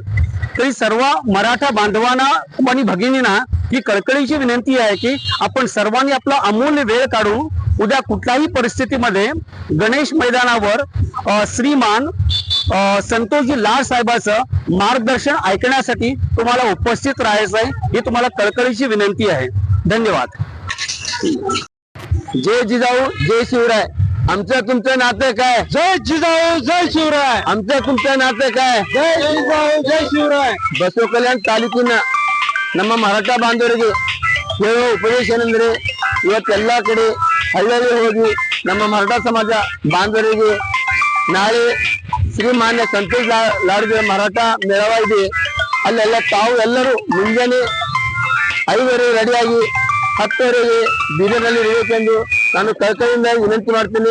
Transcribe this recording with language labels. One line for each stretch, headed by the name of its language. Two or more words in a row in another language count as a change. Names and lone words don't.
Marathi: तरी सर्व मराठा बांधवांना आणि भगिनींना ही कळकळीची विनंती आहे की आपण सर्वांनी आपला अमूल्य वेळ काढून उद्या कुठल्याही परिस्थितीमध्ये गणेश मैदानावर श्रीमान संतोषजी लाड साहेबांचं मार्गदर्शन ऐकण्यासाठी तुम्हाला उपस्थित राहायचं आहे. ही तुम्हाला कळकळीची विनंती आहे. धन्यवाद. जय जिजाऊ, जय शिवराय. आमचं तुमचं नातं काय? जय जिजाऊ, जय शिवराय. आमचं तुमचं नातं काय? जय जिजाऊ, जय शिवराय.
Kannada: ಬಸವ ಕಲ್ಯಾಣ ತಾಲೂಕಿನ ನಮ್ಮ ಮರಾಠ ಬಾಂಧವರಿಗೆ ಹೇಳುವ ಉಪದೇಶ ಏನೆಂದರೆ, ಇವತ್ತೆಲ್ಲ ಕಡೆ ಹಳ್ಳಿಯಲ್ಲಿ ಹೋಗಿ ನಮ್ಮ ಮರಾಠ ಸಮಾಜ ಬಾಂಧವರಿಗೆ ನಾಳೆ ಶ್ರೀಮಾನ್ಯ ಸಂತೋಷ್ ಲಾಡ್ ಮರಾಠ ಮೇಳವ ಇದೆ. ಅಲ್ಲೆಲ್ಲ ತಾವು ಎಲ್ಲರೂ ಮುಂಜಾನೆ 5 ರೆಡಿಯಾಗಿ 10 ಬೀದರ್ನಲ್ಲಿ ಇರಬೇಕೆಂದು ನಾನು ಕಳಕಳಿಯಿಂದ ವಿನಂತಿ ಮಾಡ್ತೀನಿ.